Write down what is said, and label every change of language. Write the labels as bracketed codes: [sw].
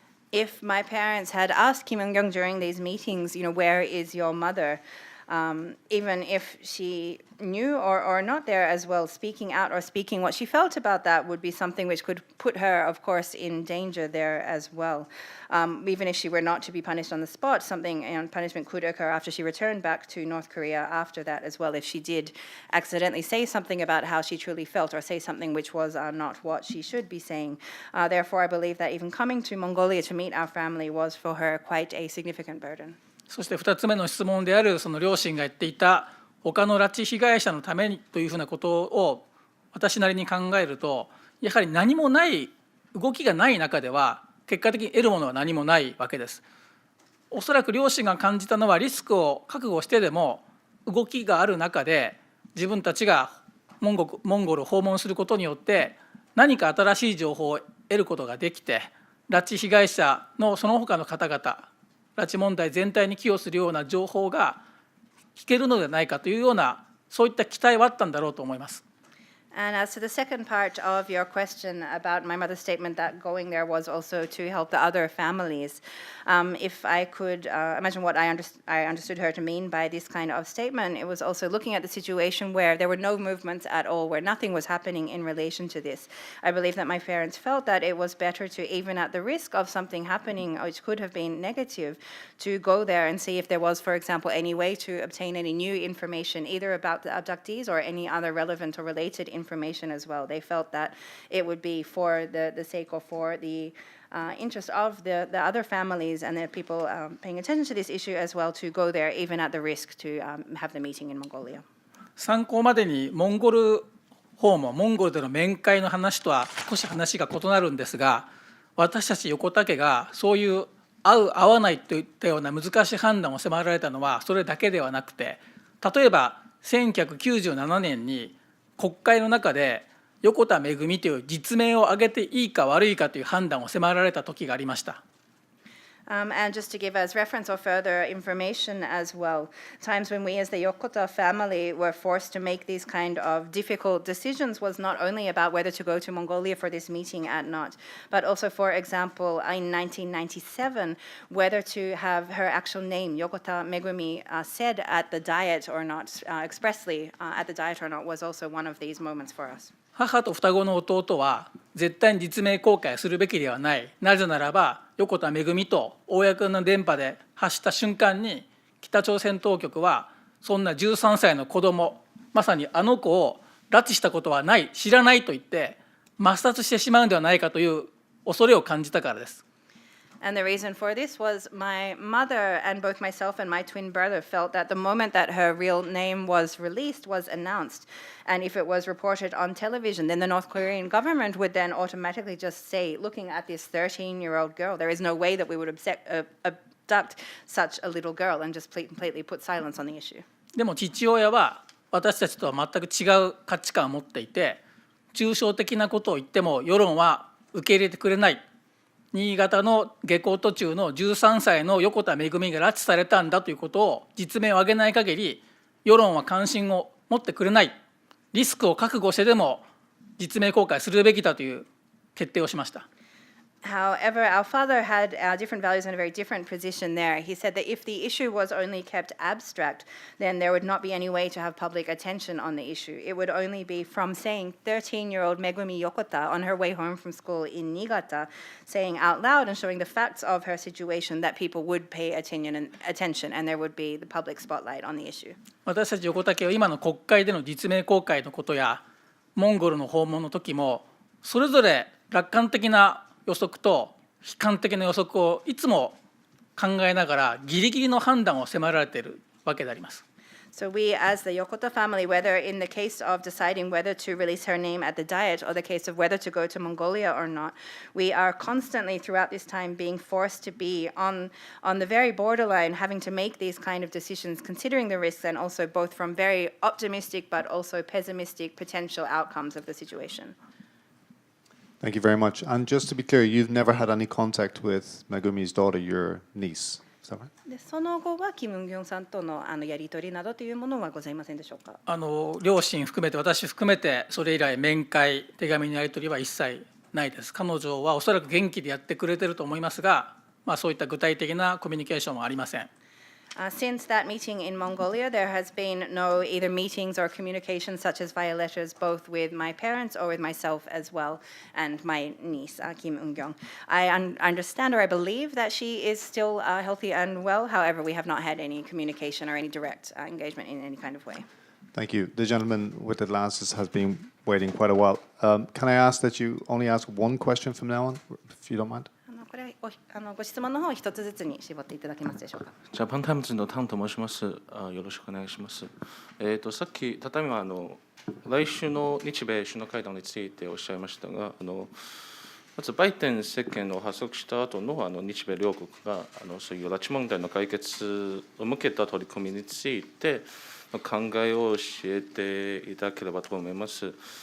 [en] If my parents had asked Kim Young-kyung during these meetings, where is your mother? Even if she knew or not there as well, speaking out or speaking what she felt about that would be something which could put her, of course, in danger there as well. Even if she were not to be punished on the spot, punishment could occur after she returned back to North Korea after that as well, if she did accidentally say something about how she truly felt or say something which was not what she should be saying. Therefore, I believe that even coming to Mongolia to meet our family was for her quite a significant burden. [ja] そして2つ目の質問である、その両親が言っていた他の拉致被害者のためにというふうなことを私なりに考えると、やはり何もない動きがない中では結果的に得るものは何もないわけです。おそらく両親が感じたのは、リスクを覚悟してでも動きがある中で自分たちがモンゴルを訪問することによって何か新しい情報を得ることができて、拉致被害者のその他の方々、拉致問題全体に寄与するような情報が聞けるのではないかというような、そういった期待はあったんだろうと思います。 [en] And as to the second part of your question about my mother's statement that going there was also to help the other families, if I could imagine what I understood her to mean by this kind of statement, it was also looking at the situation where there were no movements at all, where nothing was happening in relation to this. I believe that my parents felt that it was better to, even at the risk of something happening which could have been negative, to go there and see if there was, for example, any way to obtain any new information, either about the abductees or any other relevant or related information as well. They felt that it would be for the sake or for the interest of the other families and the people paying attention to this issue as well, to go there even at the risk to have the meeting in Mongolia. [ja] 参考までにモンゴル訪問、モンゴルでの面会の話とは少し話が異なるんですが、私たち横田家がそういう合う合わないといったような難しい判断を迫られたのはそれだけではなくて、例えば1997年に国会の中で横田めぐみという実名を挙げていいか悪いかという判断を迫られた時がありました。 [en] And just to give us reference or further information as well, times when we as the Yokota family were forced to make these kind of difficult decisions was not only about whether to go to Mongolia for this meeting or not, but also, for example, in 1997, whether to have her actual name, Yokota Megumi, said at the Diet or not, expressly at the Diet or not, was also one of these moments for us. [ja] 母と双子の弟は絶対に実名公開するべきではない。なぜならば横田めぐみと公の電波で発した瞬間に北朝鮮当局はそんな13歳の子供、まさにあの子を拉致したことはない、知らないと言って抹殺してしまうのではないかという恐れを感じたからです。 [en] And the reason for this was my mother and both myself and my twin brother felt that the moment that her real name was released, was announced, and if it was reported on television, then the North Korean government would then automatically just say, looking at this 13-year-old girl, there is no way that we would abduct such a little girl, and just completely put silence on the issue. [ja] でも父親は私たちとは全く違う価値観を持っていて、抽象的なことを言っても世論は受け入れてくれない。新潟の下校途中の13歳の横田めぐみが拉致されたんだということを実名を挙げない限り世論は関心を持ってくれない、リスクを覚悟してでも実名公開するべきだという決定をしました。 [en] However, our father had different values and a very different position there. He said that if the issue was only kept abstract, then there would not be any way to have public attention on the issue. It would only be from saying 13-year-old Megumi Yokota on her way home from school in Niigata, saying out loud and showing the facts of her situation, that people would pay attention and there would be the public spotlight on the issue. [ja] 私たち横田家は今の国会での実名公開のことやモンゴルの訪問の時もそれぞれ楽観的な予測と悲観的な予測をいつも考えながらギリギリの判断を迫られているわけであります。 [en] So we, as the Yokota family, whether in the case of deciding whether to release her name at the Diet or the case of whether to go to Mongolia or not, we are constantly throughout this time being forced to be on the very borderline, having to make these kind of decisions, considering the risks and also both from very optimistic but also pessimistic potential outcomes of the situation. Thank you very much. And just to be clear, you've never had any contact with Megumi's daughter, your niece. Is that right? [ja] でその後はキム・ウンギョンさんとのやり取りなどというものはございませんでしょうか。両親含めて私含めてそれ以来面会手紙のやり取りは一切ないです。彼女はおそらく元気でやってくれてると思いますが、そういった具体的なコミュニケーションはありません。 [en] Since that meeting in Mongolia, there has been no either meetings or communication such as via letters, both with my parents or with myself as well, and my niece, Kim Eun-kyung. I understand or I believe that she is still healthy and well. However, we have not had any communication or any direct engagement in any kind of way. Thank you. The gentleman with the glasses has been waiting quite a while. Can I ask that you only ask one question from now on, if you don't mind? [ja] これご質問の方を一つずつに絞っていただけますでしょうか。ジャパンタイムズのタンと申します。よろしくお願いします。さっきただいま来週の日米首脳会談についておっしゃいましたが、まずバイデン政権を発足した後の日米両国がそういう拉致問題の解決を向けた取り組みについて考えを教えていただければと思います。